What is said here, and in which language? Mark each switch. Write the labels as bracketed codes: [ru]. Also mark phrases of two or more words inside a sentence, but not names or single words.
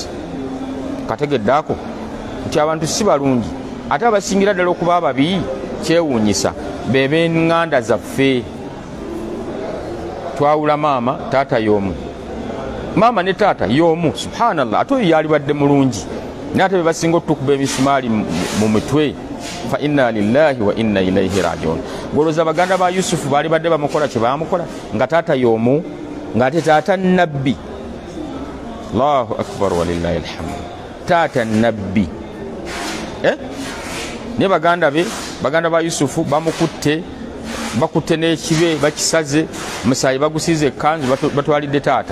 [lg] Kategedde ako nti abantu si balungi, ate abasingira ddala okuba ababi kyewuunyisa be b'eŋŋanda zaffe. Twawula maama taata y'omu, maama ne taata y'omu. Subhanallah, ate oyo yalibadde mulungi naye ate be basinga otukuba emisumaali mu mitwe. [ar] فإنا لله وإنا إليه راجعون. [lg] Golooza baganda ba Yusufu baali badde bamukola kye baamukola nga taata y'omu, ng'ate taata nabbi. [ar] الله أكبر ولله الحمد. [lg] Taata nabbi. Ne baganda be, baganda ba Yusufu bamukutte, bakutte n'ekibe bakisaze, musaayi bagusize ekkanzu batwalidde taata.